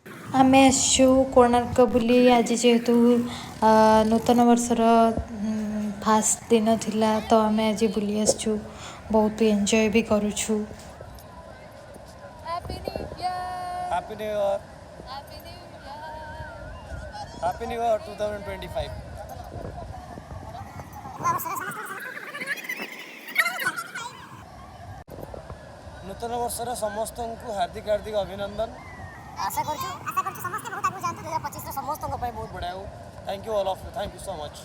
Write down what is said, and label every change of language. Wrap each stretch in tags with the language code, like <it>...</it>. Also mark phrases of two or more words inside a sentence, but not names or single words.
<or>ଆମେ ଆସିଛୁ କୋଣାର୍କ ବୁଲି ଆଜି ଯେହେତୁ ନୂତନ ବର୍ଷର ଫାଷ୍ଟ ଦିନ ଥିଲା ତ ଆମେ ଆଜି ବୁଲି ଆସିଛୁ ବହୁତ ଏନ୍ଜୟ ବି କରୁଛୁ।</or> <en>Happy New Year! Happy New Year! Happy New Year! Happy New Year 2025!</en> <or>ନୂତନ ବର୍ଷର ସମସ୍ତଙ୍କୁ ହାର୍ଦ୍ଦିକ ହାର୍ଦ୍ଦିକ ଅଭିନନ୍ଦନ। ଆଶା କରୁଛୁ ସମସ୍ତେ ବହୁତ ଆଗକୁ ଯାଆନ୍ତୁ। 2025 ସମସ୍ତଙ୍କ ପାଇଁ ବହୁତ ବଢ଼ିଆ ହଉ।</or> <en>Thank you all of you, thank you so much.</en>